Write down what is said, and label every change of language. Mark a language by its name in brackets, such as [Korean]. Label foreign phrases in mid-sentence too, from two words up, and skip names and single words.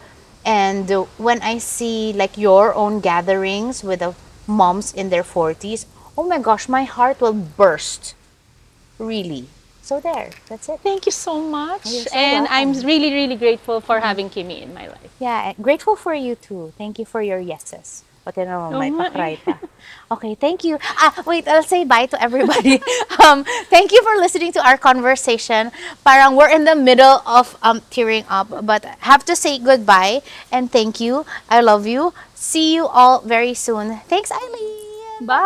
[English] And when I see like your own gatherings with the moms in their 40s, oh my gosh, my heart will burst. Really. So there, that's it. Thank you so much. You're so And I'm welcome. really, really grateful for having Kimmy in my life. Yeah, grateful for you too. Thank you for your yeses. [Filipino] Pati naman may Oo nga pakray pa. [English] Okay, thank you. Wait, I'll say bye to everybody. Thank you for listening to our conversation. Parang we're in the middle of tearing up, but have to say goodbye and thank you. I love you. See you all very soon. Thanks, Eileen.